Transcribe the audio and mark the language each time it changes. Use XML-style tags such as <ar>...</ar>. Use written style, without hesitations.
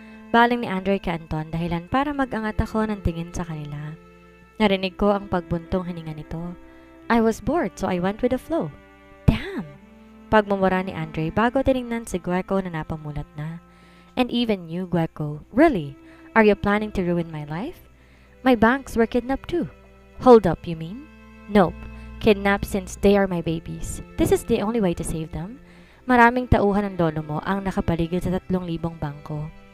<tl>Baling ni Andre kay Anton dahilan para mag-angat ako ng tingin sa kanila. Narinig ko ang pagbuntong hininga nito.</tl> <en>I was bored so I went with the flow.</en> <tl>Damn! Pagmumura ni Andre bago tinignan si Gueco na napamulat na.</tl> <en>And even you, Gueco, really? Are you planning to ruin my life? My banks were kidnapped too. Hold up, you mean? Nope. Kidnapped since they are my babies. This is the only way to save them.</en> <tl>Maraming tauhan ng lolo mo ang nakapaligid sa 3,000 bangko.</tl>